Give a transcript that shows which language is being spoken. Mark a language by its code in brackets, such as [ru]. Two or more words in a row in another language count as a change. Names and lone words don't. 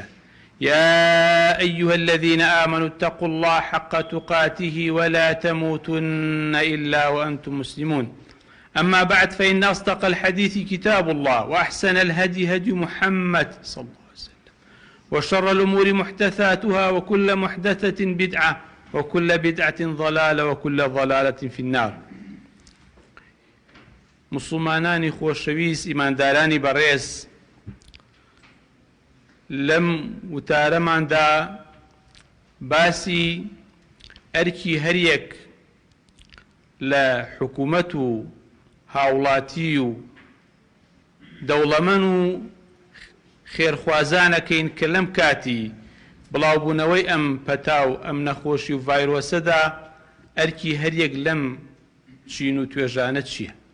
[ar] يا أيها الذين آمنوا اتقوا الله حق تقاته ولا تموتن إلا وأنتم مسلمون. أما بعد، فإن أصدق الحديث كتاب الله، وأحسن الهدي هدي محمد صلى الله عليه وسلم، وشر الأمور محدثاتها، وكل محدثة بدعة، وكل بدعة ضلالة، وكل ضلالة في النار. [ckb] مسلمانانی خۆشەویست، ئیماندارانی بەڕێز، لەم وتارەماندا باسی ئەرکی هەریەک لە حکوومەت و هاوڵاتی و دەوڵەمەند و خێرخوازانەکەین کە لەم کاتی بڵاوبوونەوەی ئەم پەتاو ئەم نەخۆشی و ڤایرۆسەدا ئەرکی هەریەک لەم چین و توێژانە چییە؟